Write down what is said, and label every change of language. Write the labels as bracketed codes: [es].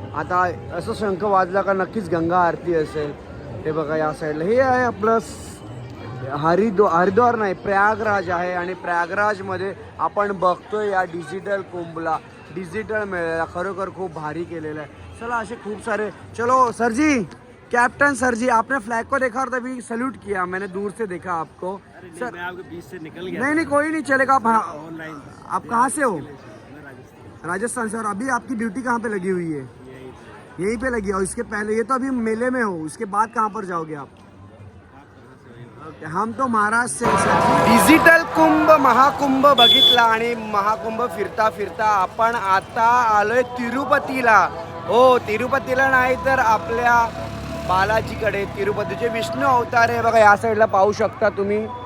[mr] आता असं शंख वाजला का नक्कीच गंगा आरती असेल. हे बघा या साईडला हे आहे आपलं हरिद्वार नाही प्रयागराज आहे. आणि प्रयागराजमध्ये आपण बघतोय या डिजिटल कुंभला, डिजिटल मेळ्याला खरोखर खूप भारी केलेलं आहे. चला असे खूप सारे. [hi] चलो सर जी, कैप्टन सर जी, आपने फ्लैग को देखा और तभी सैल्यूट किया, मैंने दूर से देखा आपको. सर मैं आपके बीच से निकल गया. नहीं कोई नहीं चलेगा. आप ऑनलाइन. आप कहाँ से हो? राजस्थान से. और अभी आपकी ड्यूटी कहाँ पे लगी हुई है? यहीं पे लगी है. और इसके पहले ये तो अभी मेले में हो, उसके बाद कहाँ पर जाओगे आप? हम तो महाराष्ट्र से. [mr] डिजिटल कुंभ महाकुंभ बघितला आणि महाकुंभ फिरता फिरता आपण आता आलोय तिरुपतीला. हो तिरुपतीला नाही तर आपल्या बालाजीकडे. तिरुपतीचे विष्णू अवतार आहे बघा या साईडला पाहू शकता तुम्ही.